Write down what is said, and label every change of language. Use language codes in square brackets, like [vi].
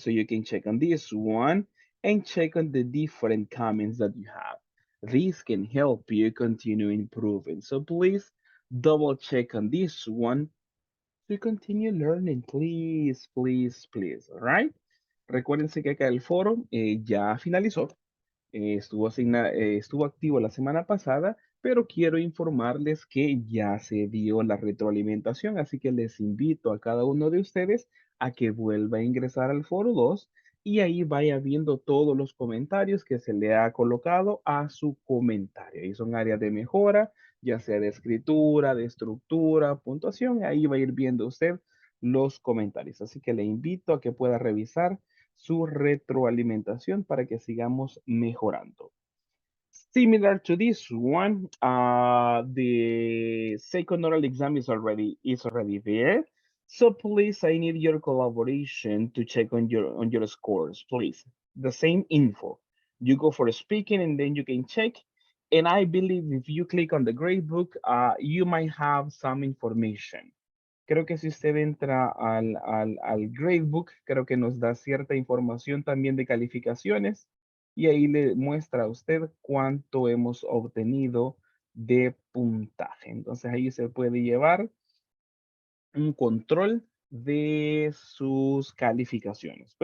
[en] So you can check on this one and check on the different comments that you have. This can help you continue improving. So please double check on this one to continue learning, please, please, please, all right? [es] Recuérdense que acá el foro ya finalizó. Estuvo activo la semana pasada, pero quiero informarles que ya se dio la retroalimentación, así que les invito a cada uno de ustedes a que vuelva a ingresar al foro 2 y ahí vaya viendo todos los comentarios que se le ha colocado a su comentario. Ahí son áreas de mejora, ya sea de escritura, de estructura, puntuación, ahí va a ir viendo usted los comentarios. Así que le invito a que pueda revisar su retroalimentación para que sigamos mejorando. [en] Similar to this one, the second oral exam is already there. So please, I need your collaboration to check on your scores, please. The same info. You go for speaking and then you can check. And I believe if you click on the gradebook, you might have some information. [es] Creo que si usted entra al gradebook, creo que nos da cierta información también de calificaciones y ahí le muestra a usted cuánto hemos obtenido de puntaje. Entonces ahí se puede llevar un control de sus calificaciones.